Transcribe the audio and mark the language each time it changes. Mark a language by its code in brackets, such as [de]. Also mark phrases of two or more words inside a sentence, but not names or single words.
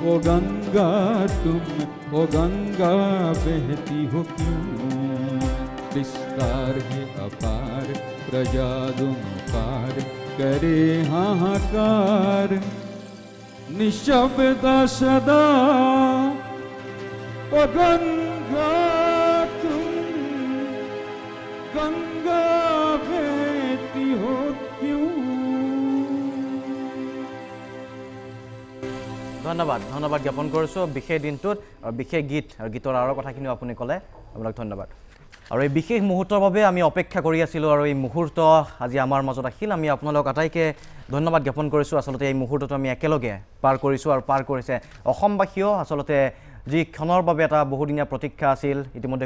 [hi] ओ गंगा तुम ओ गंगा बहती हो क्यों विस्तार है अपार प्रजा दोनों पार करे हाहाकार निशब्द सदा ओ गंगा तुम गंगा बहती हो क्यों। [as] ধন্যবাদ জ্ঞাপন কৰিছোঁ বিশেষ দিনটোত আৰু বিশেষ গীত আৰু গীতৰ আঁৰৰ কথাখিনিও আপুনি ক'লে আপোনাক ধন্যবাদ আৰু এই বিশেষ মুহূৰ্তৰ বাবে আমি অপেক্ষা কৰি আছিলোঁ আৰু এই মুহূৰ্ত আজি আমাৰ মাজত আহিল আমি আপোনালোক আটাইকে ধন্যবাদ জ্ঞাপন কৰিছোঁ আচলতে এই মুহূৰ্তটো আমি একেলগে পাৰ কৰিছোঁ আৰু পাৰ কৰিছে অসমবাসীয়েও আচলতে যি ক্ষণৰ বাবে এটা বহুদিনীয়া প্ৰতীক্ষা আছিল ইতিমধ্যে